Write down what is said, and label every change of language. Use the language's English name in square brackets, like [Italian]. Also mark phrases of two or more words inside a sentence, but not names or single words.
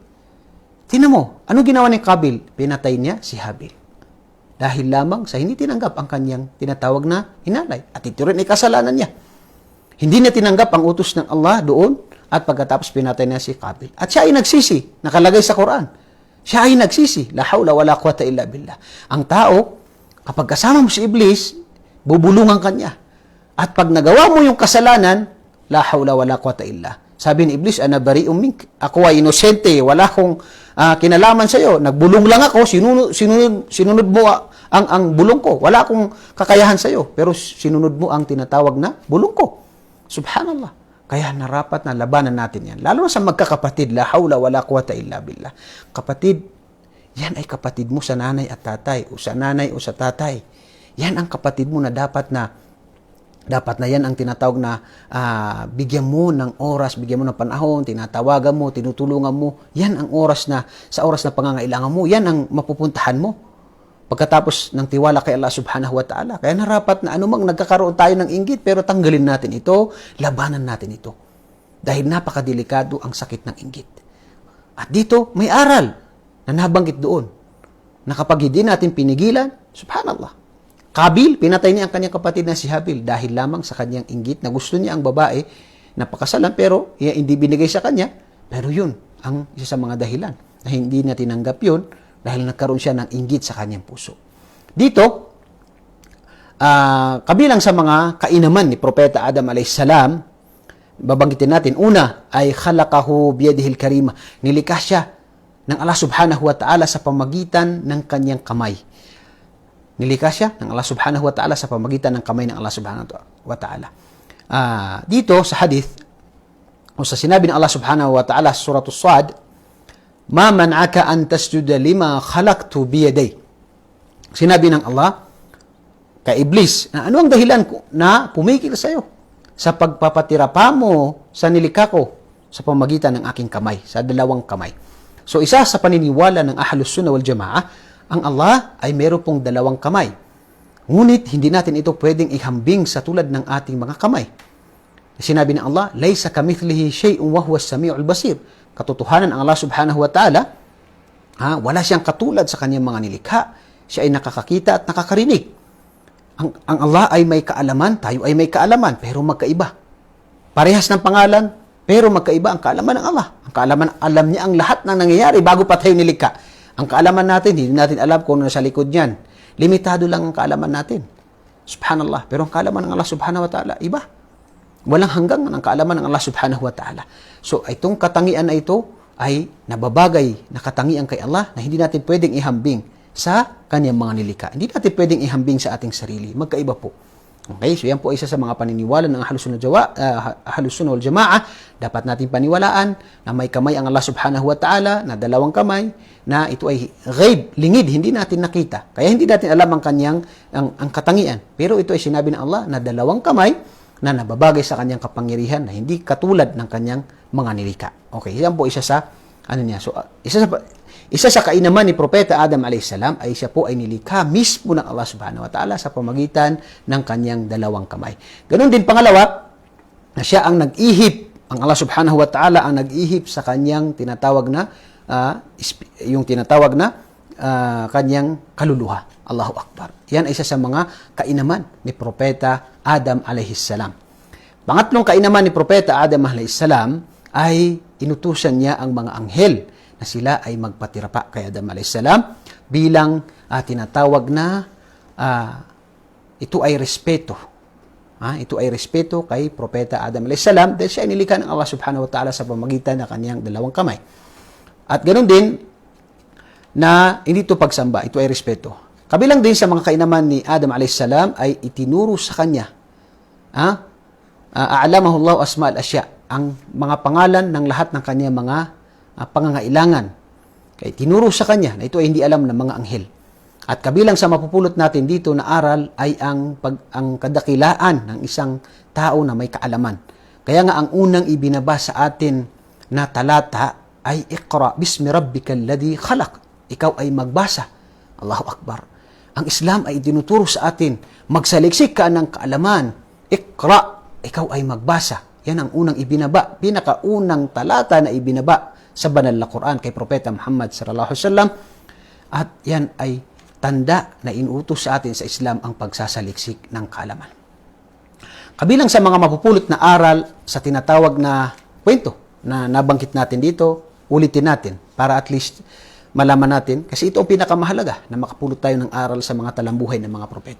[Filipino] Tingnan mo, ano ginawa ni Kabil? Pinatay niya si Habil. Dahil lamang sa hindi tinanggap ang kanyang tinatawag na hinalay. At ito rin ay kasalanan niya. Hindi niya tinanggap ang utos ng Allah doon at pagkatapos pinatay niya si Kabil. At siya ay nagsisi, nakalagay sa Quran. Siya ay nagsisi. [Arabic] لا حول ولا قوة إلا بالله. [Filipino] Ang tao, kapag kasama mo si Iblis, bubulungan ka niya. At pag nagawa mo yung kasalanan, [Arabic] لا حول ولا قوة إلا. [Filipino] Sabi ni Iblis, [Arabic] أنا بريء منك. [Filipino] Ako ay inosente, wala akong kinalaman sa iyo. Nagbulong lang ako, sinunod mo ang bulong ko. Wala akong kakayahan sa iyo, pero sinunod mo ang tinatawag na bulong ko. [Arabic] Subhanallah. [Filipino] Kaya narapat na labanan natin yan. Lalo na sa magkakapatid, [Arabic] لا حول ولا قوة إلا بالله. [Filipino] Kapatid, yan ay kapatid mo sa nanay at tatay, o sa nanay o sa tatay. Yan ang kapatid mo na dapat na yan ang tinatawag na bigyan mo ng oras, bigyan mo ng panahon, tinatawagan mo, tinutulungan mo. Yan ang oras na, sa oras na pangangailangan mo, yan ang mapupuntahan mo. Pagkatapos ng tiwala kay Allah [Arabic] سبحانه وتعالى. [Filipino] Kaya narapat na anumang nagkakaroon tayo ng inggit, pero tanggalin natin ito, labanan natin ito. Dahil napakadelikado ang sakit ng inggit. At dito, may aral na nabanggit doon. Na kapag hindi natin pinigilan, subhanallah. Kabil, pinatay niya ang kanyang kapatid na si Habil dahil lamang sa kanyang inggit na gusto niya ang babae na pakasalan pero hindi binigay sa kanya. Pero yun ang isa sa mga dahilan na hindi niya tinanggap yun dahil nagkaroon siya ng inggit sa kanyang puso. Dito, kabilang sa mga kainaman ni Propeta Adam a.s. babanggitin natin, una ay [Arabic] خلقه بيده الكريمة. [Filipino] Nilikha siya ng Allah [Arabic] سبحانه وتعالى [Filipino] sa pamagitan ng kanyang kamay. Nilikha siya ng Allah [Arabic] سبحانه وتعالى [Filipino] sa pamagitan ng kamay ng Allah [Arabic] سبحانه وتعالى. [Filipino] Dito sa hadith, o sa sinabi ng Allah [Arabic] سبحانه وتعالى [Filipino] sa Surah As-Sad, [Arabic] ما منعك أن تسجد لما خلقت بيدي. [Filipino] Sinabi ng Allah kay Iblis, na ano ang dahilan na pumikil sa iyo sa pagpapatira pa mo sa nilikha ko sa pamagitan ng aking kamay, sa dalawang kamay. So isa sa paniniwala ng [Arabic] أهل السنة والجماعة, [Filipino] ang Allah ay meron pong dalawang kamay. Ngunit hindi natin ito pwedeng ihambing sa tulad ng ating mga kamay. Sinabi ng Allah, [Arabic] ليس كمثله شيء وهو السميع البصير. [Filipino] Katotohanan ang Allah [Arabic] سبحانه وتعالى, [Filipino] wala siyang katulad sa kanyang mga nilikha. Siya ay nakakakita at nakakarinig. Ang Allah ay may kaalaman, tayo ay may kaalaman, pero magkaiba. Parehas ng pangalan, pero magkaiba ang kaalaman ng Allah. Ang kaalaman, alam niya ang lahat ng nangyayari bago pa tayo nilikha. Ang kaalaman natin, hindi natin alam kung ano nasa likod niyan. Limitado lang ang kaalaman natin. Subhanallah. Pero ang kaalaman ng Allah [Arabic] سبحانه وتعالى, [Filipino] iba. Walang hanggang ang kaalaman ng Allah [Arabic] سبحانه وتعالى. [Filipino] So, itong katangian na ito ay nababagay na katangian kay Allah na hindi natin pwedeng ihambing sa kanyang mga nilikha. Hindi natin pwedeng ihambing sa ating sarili. Magkaiba po. Okay, so yan po isa sa mga paniniwala ng [Arabic] أهل السنة والجماعة. [Filipino] Dapat natin paniwalaan na may kamay ang Allah [Arabic] سبحانه وتعالى, [Filipino] na dalawang kamay, na ito ay ghaib, lingid, hindi natin nakita. Kaya hindi natin alam ang kanyang ang katangian. Pero ito ay sinabi ng Allah na dalawang kamay na nababagay sa kanyang kapangyarihan na hindi katulad ng kanyang mga nilikha. Okay, yan po isa sa So isa sa kainaman ni Propeta Adam a.s. ay siya po ay nilikha mismo ng Allah [Arabic] سبحانه وتعالى [Filipino] sa pamagitan ng kanyang dalawang kamay. Ganon din pangalawa, na siya ang nag-ihip, ang Allah [Arabic] سبحانه وتعالى [Filipino] ang nag-ihip sa kanyang tinatawag na kanyang kaluluha. [Arabic] الله أكبر. [Filipino] Yan ay isa sa mga kainaman ni Propeta Adam a.s. Pangatlong kainaman ni Propeta Adam a.s. ay inutusan niya ang mga anghel na sila ay magpatira pa kay Adam a.s. bilang tinatawag na ito ay respeto. Ito ay respeto kay Propeta Adam a.s. dahil siya ay nilikha ng Allah [Arabic] سبحانه وتعالى [Filipino] sa pamagitan ng kanyang dalawang kamay. At ganoon din na hindi ito pagsamba, ito ay respeto. Kabilang din sa mga kainaman ni Adam a.s. ay itinuro sa kanya. [Arabic] علمه الله أسماء الأشياء, [Filipino] ang mga pangalan ng lahat ng kanyang mga pangangailangan. Kaya tinuro sa kanya na ito ay hindi alam ng mga anghel. At kabilang sa mapupulot natin dito na aral ay ang kadakilaan ng isang tao na may kaalaman. Kaya nga ang unang ibinaba sa atin na talata ay [Arabic] اقرأ باسم ربك الذي خلق. [Filipino] Ikaw ay magbasa. [Arabic] الله أكبر. [Filipino] Ang Islam ay tinuturo sa atin, magsaliksik ka ng kaalaman. Iqra, ikaw ay magbasa. Yan ang unang ibinaba, pinakaunang talata na ibinaba sa banal na Quran kay Propeta Muhammad [Arabic] صلى الله عليه وسلم. [Filipino] At yan ay tanda na inuutos sa atin sa Islam ang pagsasaliksik ng kaalaman. Kabilang sa mga mapupulot na aral sa tinatawag na kwento na nabanggit natin dito, ulitin natin para [English] at least [Filipino] malaman natin, kasi ito ang pinakamahalaga na makapulot tayo ng aral sa mga talambuhay ng mga propeta.